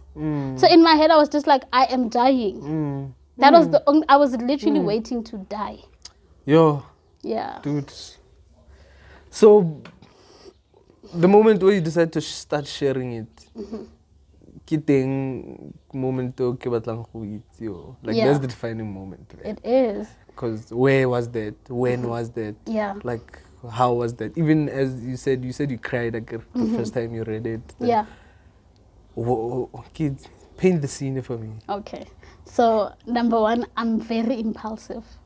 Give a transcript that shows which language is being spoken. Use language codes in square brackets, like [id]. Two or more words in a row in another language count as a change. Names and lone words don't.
[en] So in my head, I was just like, I am dying. That was I was literally waiting to die. Yo. Yeah. Dude. So, the moment where you decide to start sharing it, [tn] kiteng moment to ke batlang go itse yo. [en] Like, that's the defining moment. Right? It is. Because where was that? When was that? Yeah. Like, how was that? Even as you said you cried like the first time you read it. Yeah. Kids, Paint the scene for me. Okay. So, number one, I'm very impulsive.